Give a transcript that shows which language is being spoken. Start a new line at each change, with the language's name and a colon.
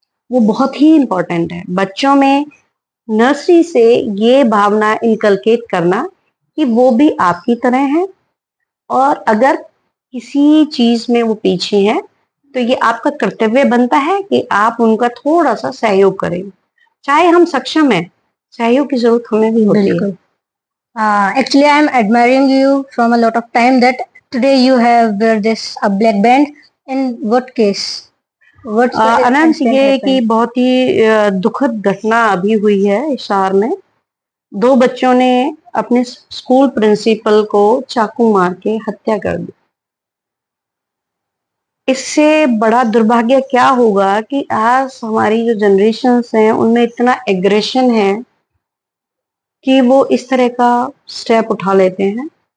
Hindi: वो बहुत ही इंपॉर्टेंट है बच्चों में नर्सरी से ये भावना इनकलकेट करना कि वो भी आपकी तरह है, और अगर किसी चीज में वो पीछे हैं तो ये आपका कर्तव्य बनता है कि आप उनका थोड़ा सा सहयोग करें। चाहे हम सक्षम हैं, सहयोग की जरूरत हमें भी होती है। बिल्कुल।
English: Actually, I am admiring you from a lot of time that today you have wear this a black band. In what case? What's the
Hindi: Anant,
English: incident
Hindi: ये कि
English: happened?
Hindi: बहुत ही दुखद घटना अभी हुई है इस शहर में। दो बच्चों ने अपने स्कूल प्रिंसिपल को चाकू मार के हत्या कर दी। इससे बड़ा दुर्भाग्य क्या होगा कि आज हमारी जो जनरेशन्स हैं उनमें इतना एग्रेशन है कि वो इस तरह का स्टेप उठा लेते हैं।